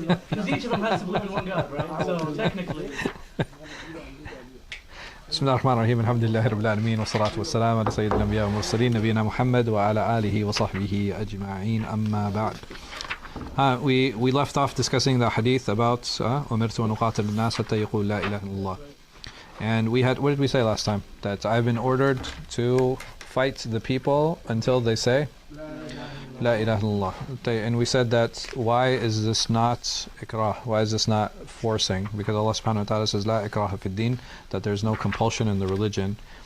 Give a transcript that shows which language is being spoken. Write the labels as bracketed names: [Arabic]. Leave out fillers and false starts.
[English] Because each of them has to believe in one God, right? So technically. [Arabic] بسم الله الرحمن الرحيم الحمد لله رب العالمين والصلاة والسلام على سيد الأنبياء والمرسلين نبينا محمد وعلى آله وصحبه أجمعين أما بعد. [English] We left off discussing the hadith about [Arabic] أمرت أن أقاتل الناس حتى يقول لا إله إلا الله. [English] And we had, what did we say last time? That I've been ordered to fight the people until they say [Arabic] La ilaha illallah. [English] And we said that why is this not ikrah? Why is this not forcing? Because Allah subhanahu wa ta'ala says [Arabic] La ikraha fi din, [English] that there's no compulsion in the religion.